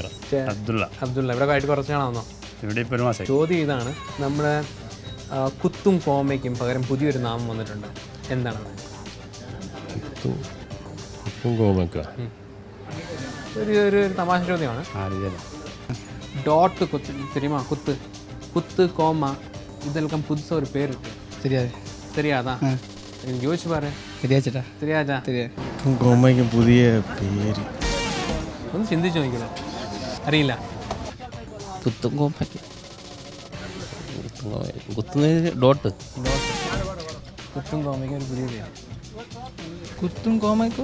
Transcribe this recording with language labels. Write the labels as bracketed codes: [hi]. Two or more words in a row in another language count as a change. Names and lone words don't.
[ml] അബ്ദുള്ള. ഇവിടെ ആയിട്ട് കുറച്ച് നാളാണോ? ഇവിടെ ഇപ്പോൾ ഒരു മാസം. ചോദ്യം ഇതാണ്. നമ്മുടെ കുത്തും കോമയ്ക്കും പകരം പുതിയൊരു നാമം വന്നിട്ടുണ്ട്. എന്താണ്? ഒരു തമാശ ചോദ്യമാണ്. ഡോട്ട് കുത്ത് தெரியுமா? [ta] குத்து குத்து கோமா இதெல்லாம் புதுசாக ஒரு பேர் இருக்கு. தெரியாதா? எனக்கு யோசிச்சு பாரு. தெரியாதா? [ml] കോമയ്ക്ക് പുതിയ പേര് ഒന്ന് ചിന്തിച്ചു നോക്കിയോ. അറിയില്ല. കുത്തും കോമയ്ക്ക് കുത്തുന്നതിന് ഡോട്ട്. കുത്തും കോമയ്ക്ക് ഒരു പുതിയ പേര്. കുത്തും കോമയ്ക്കോ